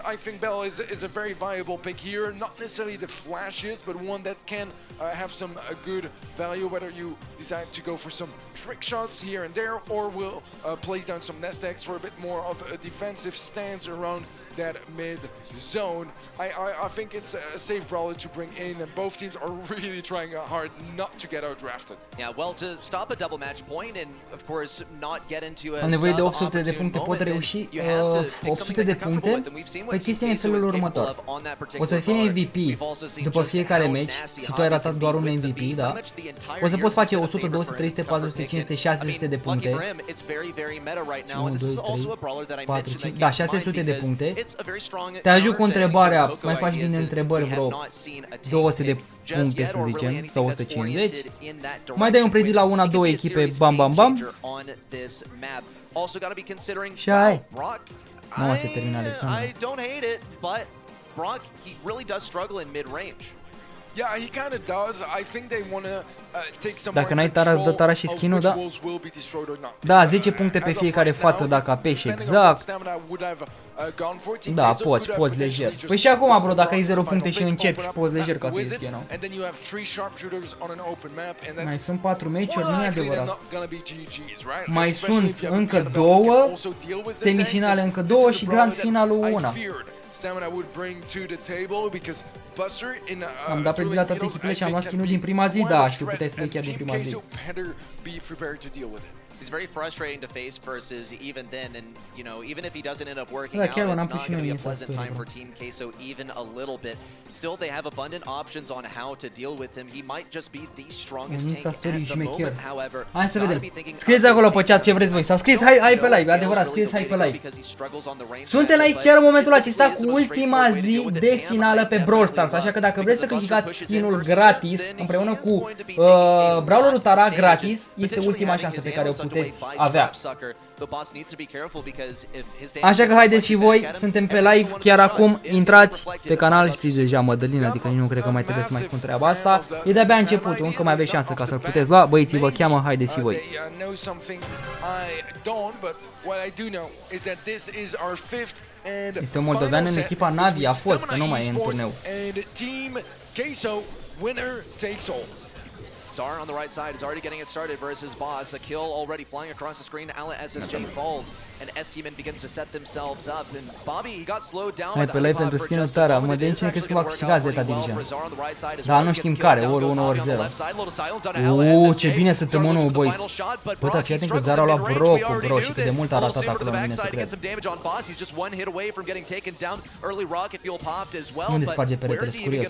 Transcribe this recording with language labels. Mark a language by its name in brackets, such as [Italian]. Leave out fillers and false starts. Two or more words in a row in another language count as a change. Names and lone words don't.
[English] I think Bell is a very viable pick here. Not necessarily the flashiest, but one that can have some good value, whether you decide to go for some trick shots here and there, or will place down some nest eggs for a bit more of a defensive stance around that mid zone. I think it's a safe brawler to bring in, and both teams are really trying hard not to get out-drafted. Yeah, well, to stop a double match point and, of course, not get into a [Romanian] am nevoie de 800 de puncte, pot reuși 800 de puncte. Păi chestia e în felul următor. O să fie MVP după fiecare match și tu ai ratat doar un MVP, da? O să poți face 100, 200, 300, 400, 500, 600 de puncte. 1, 2, 3, 4, 5, da, 600 de puncte. Te ajut cu întrebarea, mai faci din întrebări vreo 200 de puncte, să zicem, sau 150. Mai dai un predit la 1-2 echipe, bam, bam, bam. Și ai. Nu se termină Alexandru. [English] I don't hate it, but Brock, he really does struggle in mid-range. Yeah, he kind of does. I think they want to take some. [Romanian] Dacă n-ai Tara, îți dă Tara și skin-ul, da? Da, 10 puncte pe fiecare față dacă apeși exact. Da, poți lejer. Păi și acum, bro, dacă ai 0 puncte și începi, poți lejer ca să iei skin-ul. Mai sunt 4 meciuri, nu e adevărat. Mai sunt încă 2 semifinale, încă 2 și grand finalul 1. Am dat predit la toate echipele și am luat skin-ul din prima zi, da, și tu puteai să le chiar din prima zi. [English] He's very frustrating to face versus even then, and you know, even if he doesn't end up working [Romanian] Da, [English] out, [Romanian] chiar [English] it's [Romanian] n-am [English] not [Romanian] pus și [English] going to be [Romanian] eu [English] a [Romanian] în [English] pleasant [Romanian] Insta [English] time for [Romanian] story, [English] Team Queso even a little bit. Still, they have abundant options on how to deal with him. He might just be the strongest [Romanian] În [English] tank [Romanian] Insta story [English] at the [Romanian] șmecher. [English] moment, however. [Romanian] Hai să [English] gotta [Romanian] vedem. [English] be thinking [Romanian] Scrieți [English] of [Romanian] acolo [English] this [Romanian] pe chat ce [English] tank. [Romanian] vreți voi. Sau scrieți [English] Don't [Romanian] hai [English] know [Romanian] pe live, [English] if [Romanian] adevărat, [English] Gale's [Romanian] scrieți hai [English] really [Romanian] pe [English] the way to [Romanian] live. [English] go because he struggles on the range [Romanian] Suntem la [English] matchup, [Romanian] chiar [English] but [Romanian] momentul [English] it [Romanian] acesta [English] typically [Romanian] cu [English] is the most [Romanian] ultima [English] straightforward way to [Romanian] zi [English] deal with it. [Romanian] de [English] Him, [Romanian] finală [English] I [Romanian] pe Brawl [English] definitely [Romanian] Stars, așa că dacă vreți să [English] because the [Romanian] câștigați [English] Buster pushes [Romanian] skinul [English] in versus [Romanian] gratis [English] then he [Romanian] împreună [English] is [Romanian] cu [English] going to be taking a [Romanian] Brawlerul [English] lot of [Romanian] Tara [English] damage [Romanian] gratis, [English] and [Romanian] este [English] potentially [Romanian] ultima [English] having [Romanian] șansă [English] his [Romanian] pe care o [English] ammo sucked away [Romanian] puteți [English] by [Romanian] avea. [English] Strapsucker. The boss needs to be careful because if his damage [Romanian] Așa că [English] is [Romanian] haideți și [English] reflected [Romanian] voi, [English] back at him, [Romanian] suntem pe [English] every [Romanian] live [English] single one of [Romanian] chiar [English] his [Romanian] acum, [English] shots is [Romanian] intrați [English] getting reflected [Romanian] pe [English] in [Romanian] canal, [English] the [Romanian] știți deja Madalin, adică nici nu cred că mai trebuie să mai spun treaba asta. E de-abia începutul, încă mai aveți șanse ca să-l puteți lua, băieții vă cheamă, haideți și voi. Este un moldovean în echipa Navi, a fost, că nu mai e în turneu. [English] Zar on the right side is already getting it started versus Boss. A kill already flying across the screen. SSJ falls, and S-Team begins to set themselves up. And Bobby, he got slowed down. [Romanian] Hai pe live pentru skin-ul Tara, mă, de cine crezi că va câștiga Zeta Division? Dar nu știm care, ori 1, ori 0. Ce bine să tămânul, boys. Bă, dar fii atent că Zara a luat brocul, bro, și cât de mult a ratat acolo, în mine să cred. Unde sparge peretele, sunt curios.